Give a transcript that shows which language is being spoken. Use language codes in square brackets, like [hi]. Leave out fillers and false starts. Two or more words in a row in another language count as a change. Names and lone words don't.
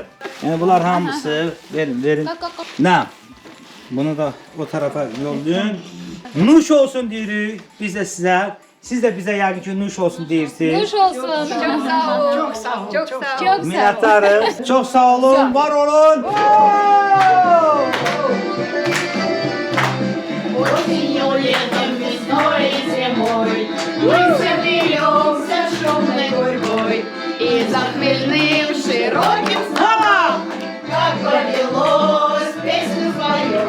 [az] Yəni bunlar hamısı verin. Nə? Bunu da o tarafa yollayın. Nuş olsun deyirik biz də sizə. Siz də bizə yəqin ki, nuş olsun deyirsiniz. Nuş olsun. Çox sağ olun. Çox sağ olun. Çox sağ olun. Minnətdarıq. Çox sağ olun, var olun. [ru] Осенью, летом, весной и зимой мы все плетемся шумной гурьбой и за хмельным широким снопом, как повелось, песню споем.